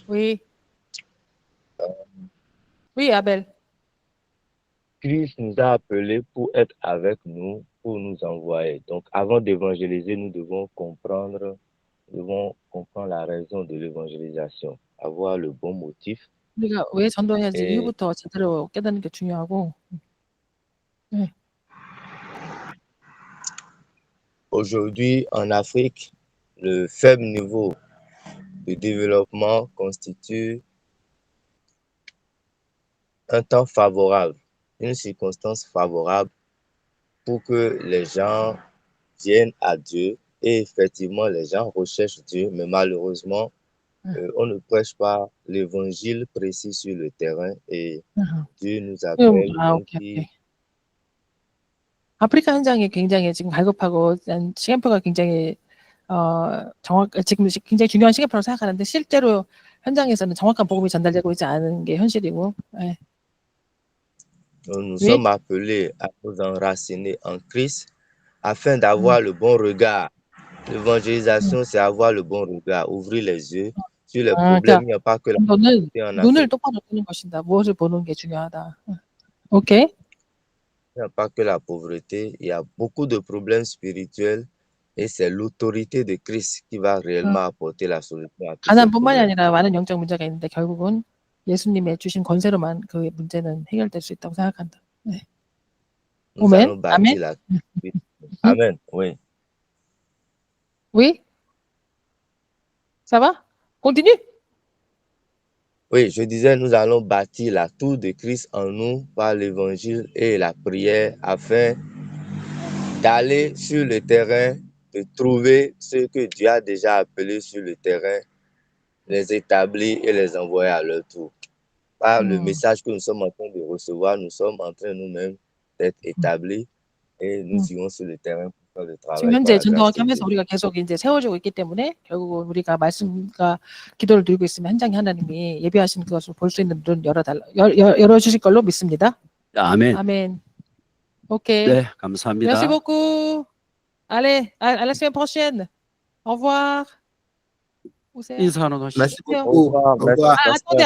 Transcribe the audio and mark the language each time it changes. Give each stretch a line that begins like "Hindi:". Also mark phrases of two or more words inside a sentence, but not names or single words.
French: Oui. Oui, Abel. Christ nous a appelés pour être avec nous, pour nous envoyer. Donc, avant d'évangéliser, nous devons comprendre la raison de l'évangélisation, avoir le bon motif.
Korean: 우리가 왜 전도해야지 이유부터 제대로 깨닫는 게 중요하고. 네.
French: Aujourd'hui, en Afrique, le faible niveau de développement constitue un temps favorable, une circonstance favorable pour que les gens viennent à Dieu. Et effectivement, les gens recherchent Dieu, mais malheureusement, on ne prêche pas l'évangile précis sur le terrain et Dieu nous appelle.
Korean: 오케이. 아프리카 현장이 굉장히 지금 갈급하고 시간표가 굉장히 지금 굉장히 중요한 시간표라고 생각하는데 실제로 현장에서는 정확한 복음이 전달되고 있지 않은 게 현실이고. 네.
French: Nous sommes appelés à nous enraciner en Christ afin d'avoir le bon regard. L'évangélisation, c'est avoir le bon regard, ouvrir les yeux sur les problèmes. Il n'y a pas que la pauvreté en Afrique.
Korean: 눈을 똑바로 뜨는 것이다. 무엇을 보는 게 중요하다. 오케이.
French: Il n'y a pas que la pauvreté, il y a beaucoup de problèmes spirituels et c'est l'autorité de Christ qui va réellement apporter la solution à tous ces
Korean: 가난뿐만이
French: problèmes.
Korean: 아니라 많은 영적 문제가 있는데 결국은 예수님의 주신 권세로만 그 문제는 해결될 수 있다고 생각한다. 네.
French: Nous allons bâtir la... Amen. Oui. Oui. Ça va? Continue. Oui, je disais, nous allons bâtir la tour de Christ en nous par l'évangile et la prière afin d'aller sur le terrain, de trouver ceux que Dieu a déjà appelés sur le terrain, les établir et les envoyer à leur tour. Par le message que nous sommes en train de recevoir, nous sommes en train nous-mêmes d'être établis et nous irons sur le terrain pour faire le travail.
Korean: 지금 현재 전도학 하면서 우리가 계속 이제 세워지고 있기 때문에 결국은 우리가 말씀과 기도를 드리고 있으면 현장에 하나님이 예비하신 그것을 볼 수 있는 눈 열어주실 걸로 믿습니다. 아멘. 아멘. 오케이. 네, 감사합니다.
French: Merci beaucoup. Allez, à la semaine prochaine. Au revoir.
Korean: 인사하는 것이
French: Merci beaucoup. Au revoir. Attendez,